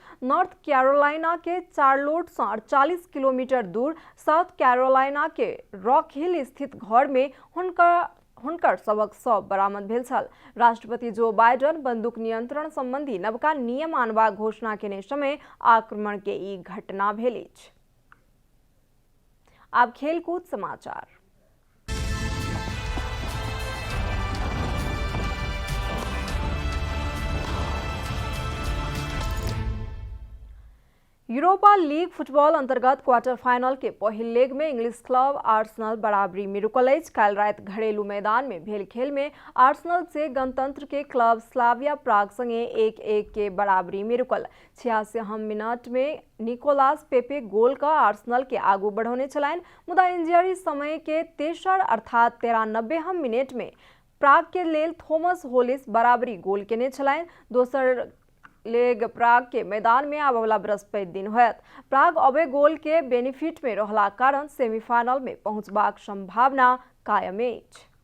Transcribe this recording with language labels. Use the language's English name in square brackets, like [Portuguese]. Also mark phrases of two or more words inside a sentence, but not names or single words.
[Maithili] नॉर्थ कैरोलिना के चार्लोट से 48 किलोमीटर दूर साउथ कैरोलिना के रॉक हिल स्थित घर में हुनकर सबक शव बरामद भेल छल। राष्ट्रपति जो बाइडन बंदूक नियंत्रण संबंधी नवका नियम आनबाक घोषणा केने समय आक्रमण के ई घटना भेल अछि। अब खेलकूद समाचार। यूरोपा लीग फुटबॉल अंतर्गत [English] quarter final [Maithili] के पहिल लेग में [English] English club [Maithili] आर्सेनल बराबरी में रुकल अछि। काल्हि राति घरेलू मैदान में भेल खेल में आर्सेनल से गणतंत्र के क्लब स्लाविया प्राग संगे 1-1 के बराबरी में रुकल। 86 मिनट में निकोलास पेपे गोल का आर्सेनल के आगू बढ़ौने छलनि, मुदा इंजरी समय के तेसर अर्थात 93 मिनट में प्राग के लेल थॉमस होलिस बराबरी गोल केने छलनि। दोसर लेग प्राग के मैदान में आबवला बृहस्पति दिन होयत। प्राग अबे गोल के बेनिफिट में रहला कारण सेमीफाइनल में पहुंचबाक संभावना कायम अछि।